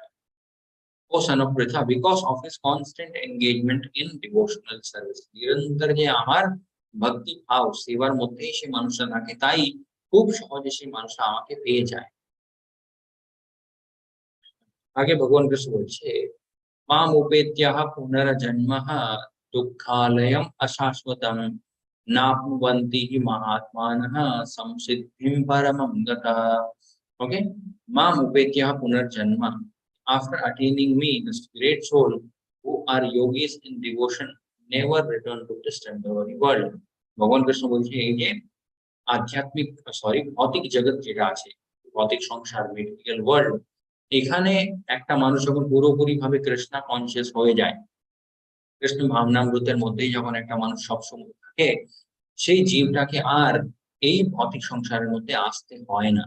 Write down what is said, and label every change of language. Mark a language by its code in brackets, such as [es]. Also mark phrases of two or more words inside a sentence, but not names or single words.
[en] O son of Pritha, because of his constant engagement in devotional service, [bn] নিরন্তর যে আমার ভক্তি ভাব সেবার মধ্যেই সে মানুষটা থাকে, তাই খুব সহজে সেই মানুষটা আমাকে পেয়ে যায়। আগে ভগবান কৃষ্ণ বলছে, [sa] माम उपेत्य पुनर्जन्म दुःखालयम् अशाश्वतम् नाप्नुवन्ति हि महात्मानः संसिद्धिं परमं गतः। [en] Okay, [sa] माम उपेत्य पुनर्जन्म, [en] after attaining me, this great soul who are yogis in devotion never return to this temporary world. [bn] ভগবান কৃষ্ণ বলছে, এই যে আধ্যাত্মিক ভৌতিক জগৎ যেটা আছে, ভৌতিক সংসার, [en] material world, [bn] এখানে একটা মানুষ যখন পুরোপুরি ভাবে কৃষ্ণা কনসিয়াস হয়ে যায়, কৃষ্ণ ভাবনামৃতের মধ্যেই যখন একটা মানুষ সবসময় থাকে, সেই জীবটাকে আর এই ভৌতিক সংসারের মধ্যে আসতে হয় না।